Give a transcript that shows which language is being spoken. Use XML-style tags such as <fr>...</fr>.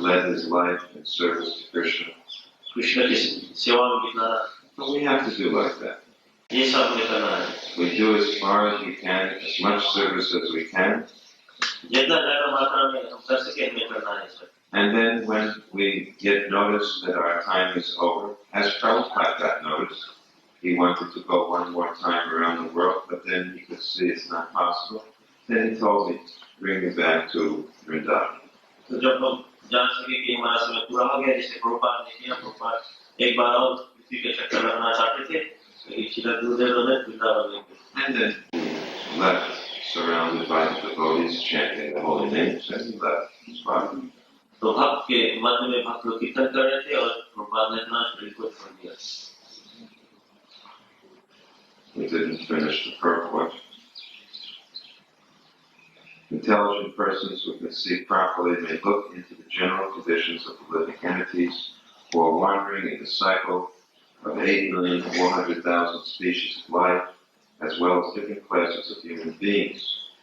<en>Led his life in service to Krishna.</en> <hi>Krishna की सेवा में बिताना.</hi> <en>But we have to do like that.</en> <hi>ये सब हमें करना है.</hi> <en>We do as far as we can, as much service as we can.</en> <hi>जितना ज्यादा मात्रा में हम कर सके हमें करना है sir.</hi> <en>And then when we get notice that our time is over, as Prabhupada got notice, he wanted to go one more time around the world, but then he could see it's not possible. Then he told me, bring me back to Vrindavan.</en> <hi>तो जब हम जान सके कि हमारा समय पूरा हो गया, जैसे प्रभुपाद ने किया, प्रभुपाद एक बार और पृथ्वी के चक्कर लगाना चाहते थे, इसीलिए गुरुदेव ने वृंदावन ले गए.</hi> <en>And then he left, surrounded by the devotees chanting the holy names, and he left his body.</en> <hi>तो भक्त के मध्य में भक्त लोग कीर्तन कर रहे थे और प्रभुपाद ने अपना शरीर को छोड़ दिया.</hi> <en>We didn't finish the purport. Intelligent persons who can see properly may look into the general conditions of the living entities who are wandering in the cycle of 8,400,000 species of life, as well as different classes of human beings.</en>